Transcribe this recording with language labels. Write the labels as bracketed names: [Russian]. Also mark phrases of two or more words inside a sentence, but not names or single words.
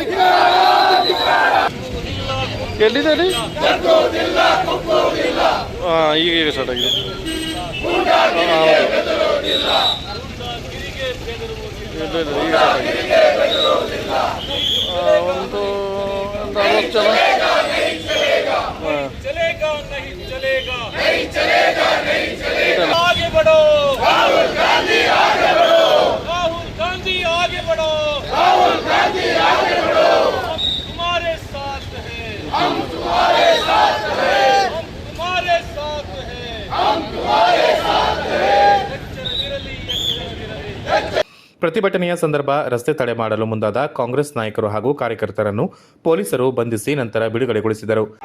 [Kannada] ಎಲ್ಲಿದೆ ಈಗ ಸ್ಟಾರ್ಟ್ ಆಗಿದೆ. ಒಂದು 60 ಜನ. [Hindi] आगे बढ़ो राहुल गांधी, आगे बढ़ो राहुल गांधी, आगे बढ़ो राहुल गांधी, आगे बढ़ो. तुम्हारे साथ है हम, तुम्हारे साथ है हम, तुम्हारे साथ है हम, तुम्हारे साथ है. [Kannada] ಪ್ರತಿಭಟನೆಯ ಸಂದರ್ಭ ರಸ್ತೆ ತಡೆ ಮಾಡಲು ಮುಂದಾದ ಕಾಂಗ್ರೆಸ್ ನಾಯಕರು ಹಾಗೂ ಕಾರ್ಯಕರ್ತರನ್ನು ಪೊಲೀಸರು ಬಂಧಿಸಿ ನಂತರ ಬಿಡುಗಡೆಗೊಳಿಸಿದರು.